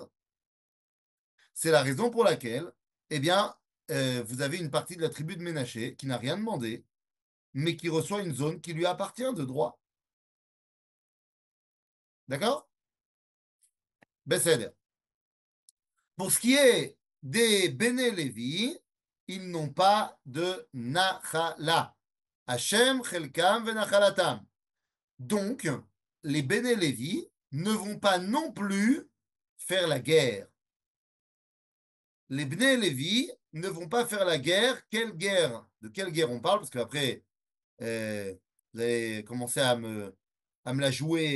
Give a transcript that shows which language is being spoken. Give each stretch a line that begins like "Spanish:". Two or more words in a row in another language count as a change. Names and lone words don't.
French: C'est la raison pour laquelle, eh bien, vous avez une partie de la tribu de Ménaché qui n'a rien demandé, mais qui reçoit une zone qui lui appartient de droit. D'accord? Besséder. Pour ce qui est des Béné Lévi, ils n'ont pas de nachala. Hashem,
Hebrew: חלקם ונחלתם.
French: Donc, les Béné Lévi ne vont pas non plus faire la guerre. Les Bnei Lévi ne vont pas faire la guerre. Quelle guerre? De quelle guerre on parle? Parce qu'après, vous allez commencer à me la jouer.